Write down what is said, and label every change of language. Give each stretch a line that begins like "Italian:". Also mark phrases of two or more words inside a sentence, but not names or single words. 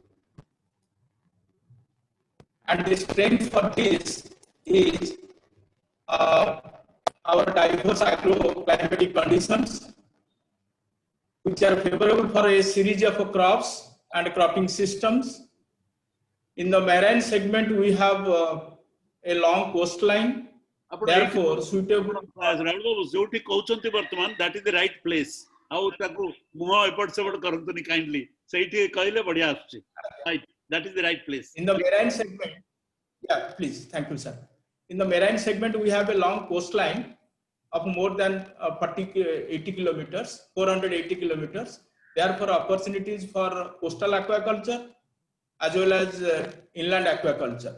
English: And the strength for this is our diverse agroclimatic conditions, which are favorable for a series of crops and cropping systems. In the marine segment, we have a long coastline, therefore suitable. As Raul Babu, that is the right place.
Odia: ଆଉ ତାକୁ ମୁହ ଏପଟ ସେପଟ କରନ୍ତୁନି kindly. ସେଇଠି କହିଲେ ବଢିଆ ଆସୁଛି.
English: Right, that is the right place. In the marine segment, yeah, please, thank you, sir. In the marine segment, we have a long coastline of more than 80 kilometers, 480 kilometers. Therefore, opportunities for coastal aquaculture as well as inland aquaculture.